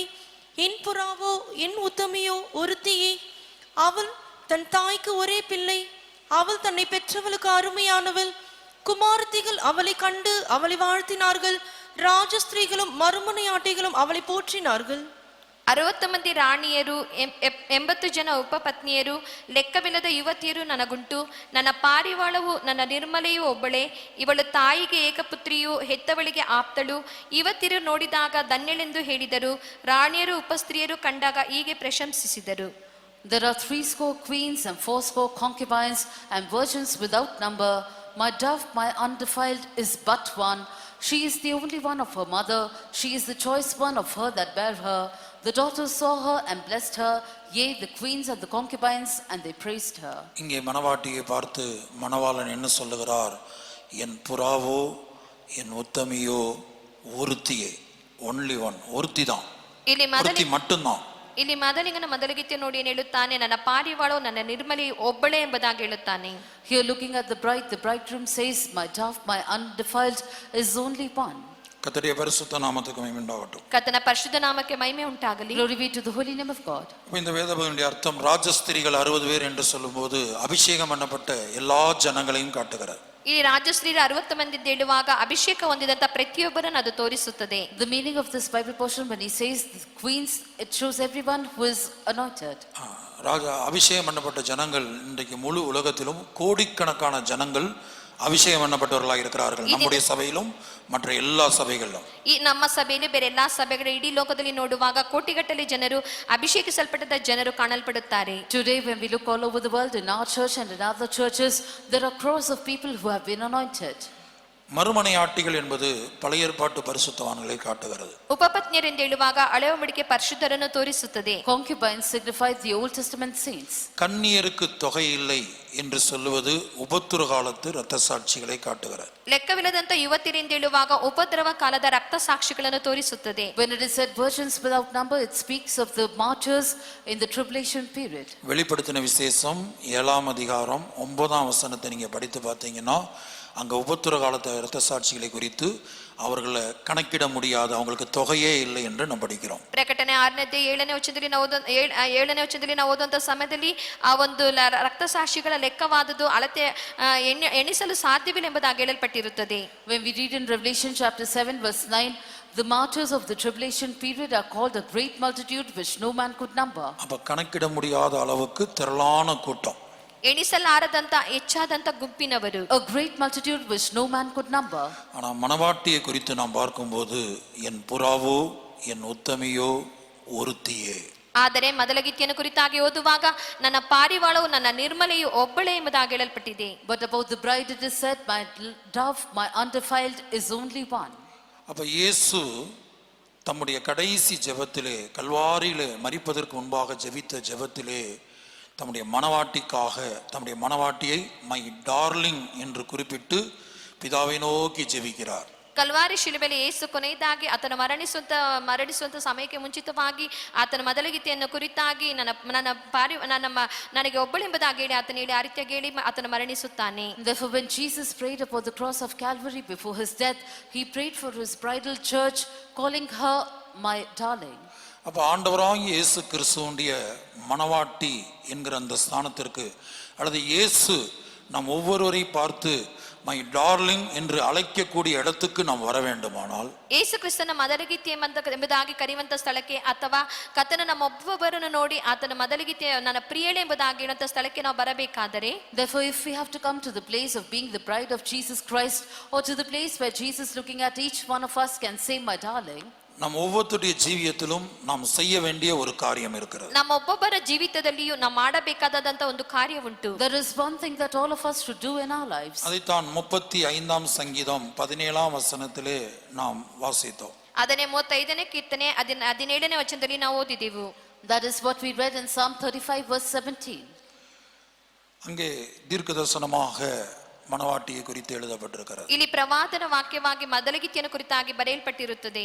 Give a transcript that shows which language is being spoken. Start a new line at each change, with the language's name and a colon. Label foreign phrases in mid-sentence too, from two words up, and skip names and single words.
Tamil: என் புறாவோ என் உத்தமியோ ஒருத்தியே, அவள் தன் தாய்க்கு ஒரே பிள்ளை, அவள் தன்னை பெற்றவளுக்கு அருமையானவள். குமாரத்திகள் அவளை கண்டு அவளை வாழ்த்தினார்கள், ராஜஸ்திரீகளும் மறுமனையாட்டிகளும் அவளை போற்றினார்கள்.
Kannada: 60 ಮಂದಿ ರಾಣಿಯರು 80 ಜನ ಉಪಪತ್ನಿಯರು ಲೆಕ್ಕವಿಲ್ಲದ ಯುವತಿಯರು ನನಗುಂಟು. ನನ್ನ ಪಾರಿವಾಳವು ನನ್ನ ನಿರ್ಮಲೆಯೂ ಒಬ್ಬಳೆ, ಇವಳು ತಾಯಿಗೆ ಏಕಪುತ್ರಿಯು ಹೆತ್ತವಳಿಗೆ ಆಪ್ತಳು. ಯುವತಿಯರು ನೋಡಿದಾಗ ಧನ್ಯಳೆಂದು ಹೇಳಿದರು, ರಾಣಿಯರು ಉಪಸ್ತ್ರೀಯರು ಕಂಡಾಗ ಹೀಗೆ ಪ್ರಶಂಸಿಸಿದರು.
English: there are 80 queens and 80 concubines and virgins without number. My dove, my undefiled, is but one. She is the only one of her mother. She is the choice one of her that bare her. The daughters saw her and blessed her. Yea, the queens and the concubines, and they praised her.
Tamil: இங்கே மணவாட்டியை பார்த்து மணவாளன் என்ன சொல்லுகிறார்? என் புறாவோ என் உத்தமியோ ஒருத்தியே,
English: only one,
Tamil: ஒருத்தி தான், ஒருத்தி மட்டும்தான்.
Kannada: ಇಲ್ಲಿ ಮೊದಲಿಗನ ಮೊದಲಿಗಿತ್ಯ ನೋಡಿ ಏನು ಹೇಳುತ್ತಾನೆ, ನನ್ನ ಪಾರಿವಾಳೋ ನನ್ನ ನಿರ್ಮಲೆ ಒಬ್ಬಳೆ ಎಂಬುದಾಗಿ ಹೇಳುತ್ತಾನೆ.
English: Here looking at the bride, the bridegroom says, my dove, my undefiled, is only one.
Tamil: கர்த்தருடைய பரிசுத்த நாமத்துக்கு மகிமை உண்டாகட்டும்.
Kannada: ಕರ್ತನ ಪರಿಶುದ್ಧ ನಾಮಕ್ಕೆ ಮಹಿಮೆ ಉಂಟಾಗಲಿ.
English: Glory be to the holy name of God.
Tamil: இந்த வேதபகனுடைய அர்த்தம் ராஜஸ்திரிகள் 60 பேர் என்று சொல்லும்போது அபிஷேகம் பண்ணப்பட்ட எல்லா ஜனங்களையும் காட்டுகிறார்.
Kannada: ಈ ರಾಜಶ್ರೀರ 60 ಮಂದಿ ಅಂತ ಹೇಳುವಾಗ ಅಭಿಷೇಕ ಹೊಂದಿದಂತ ಪ್ರತಿಯೊಬ್ಬರನ್ನು ಅದು ತೋರಿಸುತ್ತದೆ.
English: The meaning of this Bible portion when he says the queens, it shows everyone who is anointed.
Tamil: அபிஷேகம் பண்ணப்பட்ட ஜனங்கள் இன்றைக்கு முழு உலகத்திலும் கோடிக்கணக்கான ஜனங்கள் அபிஷேகம் பண்ணப்பட்டவர்களாக இருக்கிறார்கள். நம்முடைய சபையிலும் மற்ற எல்லா சபைகளிலும்,
Kannada: ಈ ನಮ್ಮ ಸಭೆಯಲ್ಲಿ ಬೇರೆ ಎಲ್ಲಾ ಸಭೆಗಳ ಇಡೀ ಲೋಕದಲ್ಲಿ ನೋಡುವಾಗ ಕೋಟಿಗಟ್ಟಲೆ ಜನರು ಅಭಿಷೇಕಿಸಲ್ಪಟ್ಟ ಜನರು ಕಾಣಲ್ಪಡುತ್ತಾರೆ.
English: Today when we look all over the world in our church and in other churches, there are crores of people who have been anointed.
Tamil: மறுமனையாட்டிகள் என்பது பழைய ஏற்பாட்டு பரிசுத்தவான்களை காட்டுகிறது.
Kannada: ಉಪಪತ್ನಿಯರು ಎಂದು ಹೇಳುವಾಗ ಹಳೆಯ ಒಡಂಬಡಿಕೆ ಪರಿಶುದ್ಧರನ್ನು ತೋರಿಸುತ್ತದೆ.
English: Concubines signify the Old Testament saints.
Tamil: கன்னியருக்கு தொகை இல்லை என்று சொல்லுவது உபத்திர காலத்து இரத்த சாட்சிகளை காட்டுகிறது.
Kannada: ಲೆಕ್ಕವಿಲ್ಲದಂತ ಯುವತಿಯರು ಎಂದು ಹೇಳುವಾಗ ಉಪದ್ರವ ಕಾಲದ ರಕ್ತ ಸಾಕ್ಷಿಗಳನ್ನು ತೋರಿಸುತ್ತದೆ.
English: When it is said virgins without number, it speaks of the martyrs in the tribulation period.
Tamil: வெளிப்படுத்தின விசேஷம் 7ஆம் அதிகாரம் 9ஆம் வசனத்தை நீங்க படித்து பார்த்தீங்கன்னா அங்க உபத்திர காலத்து இரத்த சாட்சிகளை குறித்து அவர்களை கணக்கிட முடியாது, அவங்களுக்கு தொகையே இல்லை என்று நாம் படிக்கிறோம்.
Kannada: ಪ್ರಕಟಣೆ 6ನೇ ಅಧ್ಯಾಯ 7ನೇ ವಚನದಲ್ಲಿ ನಾವು ಓದುವಂತ ಸಮಯದಲ್ಲಿ ಆ ಒಂದು ರಕ್ತ ಸಾಕ್ಷಿಗಳ ಲೆಕ್ಕವಾದದ್ದು ಅಳತೆ ಎಣಿಸಲು ಸಾಧ್ಯವಿಲ್ಲ ಎಂಬುದಾಗಿ ಹೇಳಲ್ಪಟ್ಟಿರುತ್ತದೆ.
English: When we read in Revelation chapter 7 verse 9, the martyrs of the tribulation period are called a great multitude which no man could number.
Tamil: அப்ப கணக்கிட முடியாத அளவுக்கு திரளான கூட்டம்.
Kannada: ಎಣಿಸಲಾರದಂತ ಹೆಚ್ಚಾದಂತ ಗುಂಪಿನವರು,
English: a great multitude which no man could number.
Tamil: ஆனா மணவாட்டியை குறித்து நாம் பார்க்கும்போது என் புறாவோ என் உத்தமியோ ஒருத்தியே.
Kannada: ಆದರೆ ಮೊದಲಗಿತ್ತಿಯನ್ನು ಕುರಿತಾಗಿ ಓದುವಾಗ ನನ್ನ ಪಾರಿವಾಳವು ನನ್ನ ನಿರ್ಮಲೆಯು ಒಬ್ಬಳೇ ಎಂಬುದಾಗಿ ಹೇಳಲ್ಪಟ್ಟಿದೆ.
English: But about the bride it is said, my dove, my undefiled is only one.
Tamil: அப்ப இயேசு தம்முடைய கடைசி ஜெபத்திலே, கல்வாரியிலே மரிப்பதற்கு முன்பாக ஜெபித்த ஜெபத்திலே தம்முடைய மணவாட்டிக்காக, தம்முடைய மணவாட்டியை
English: my darling
Tamil: என்று குறிப்பிட்டு பிதாவை நோக்கி ஜெபிக்கிறார்.
Kannada: ಕಲ್ವಾರಿ ಶಿಲುಬೆಯಲ್ಲಿ ಯೇಸು ಕೊನೆಯದಾಗಿ ಆತನ ಮರಣಿಸುವಂತ ಸಮಯಕ್ಕೆ ಮುಂಚಿತವಾಗಿ ಆತನ ಮೊದಲಗೀತೆಯನ್ನು ಕುರಿತಾಗಿ ನನಗೆ ಒಬ್ಬಳೆಂಬುದಾಗಿ ಹೇಳಿ ಆತನ ಹೇಳಿ ಆ ರೀತಿಯಾಗಿ ಹೇಳಿ ಆತನ ಮರಣಿಸುತ್ತಾನೆ.
English: Therefore when Jesus prayed upon the cross of Calvary before his death, he prayed for his bridal church, calling her my darling.
Tamil: அப்ப ஆண்டவராகிய இயேசு கிறிஸ்துவுடைய மணவாட்டி என்கிற அந்த ஸ்தானத்திற்கு, அல்லது இயேசு நம் ஒவ்வொருவரை பார்த்து
English: my darling
Tamil: என்று அழைக்கக்கூடிய இடத்துக்கு நாம் வர வேண்டுமானால்,
Kannada: ಯೇಸು ಕ್ರಿಸ್ತನ ಮೊದಲಗೀತೆ ಎಂಬುದಾಗಿ ಕರೆಯುವಂತ ಸ್ಥಳಕ್ಕೆ, ಅಥವಾ ಕರ್ತನ ನಮ್ಮೊಬ್ಬೊಬ್ಬರನ್ನು ನೋಡಿ ಆತನ ಮೊದಲಗೀತೆ ನನ್ನ ಪ್ರಿಯಳೆ ಎಂಬುದಾಗಿ ಹೇಳುವಂತ ಸ್ಥಳಕ್ಕೆ ನಾವು ಬರಬೇಕಾದರೆ,
English: Therefore if we have to come to the place of being the bride of Jesus Christ, or to the place where Jesus looking at each one of us can say my darling,
Tamil: நம் ஒவ்வொருடைய ஜீவியத்திலும் நாம் செய்ய வேண்டிய ஒரு காரியம் இருக்கிறது.
Kannada: ನಮ್ಮೊಬ್ಬೊಬ್ಬರ ಜೀವಿತದಲ್ಲಿಯೂ ನಾವು ಮಾಡಬೇಕಾದಂತ ಒಂದು ಕಾರ್ಯ ಉಂಟು.
English: there is one thing that all of us should do in our lives.
Tamil: அதைத்தான் 35ஆம் சங்கீதம் 17ஆம் வசனத்திலே நாம் வாசித்தோம்.
Kannada: ಅದನ್ನೇ 35ನೇ ಕೀರ್ತನೆ 17ನೇ ವಚನದಲ್ಲಿ ನಾವು ಓದಿದೆವು.
English: That is what we read in Psalm 35 verse 17.
Tamil: அங்கே தீர்க்கதரிசனமாக மணவாட்டியை குறித்து எழுதப்பட்டிருக்கிறது.
Kannada: ಇಲ್ಲಿ ಪ್ರವಾದನ ವಾಕ್ಯವಾಗಿ ಮೊದಲಗೀತೆಯನ್ನು ಕುರಿತಾಗಿ ಬರೆಯಲ್ಪಟ್ಟಿರುತ್ತದೆ.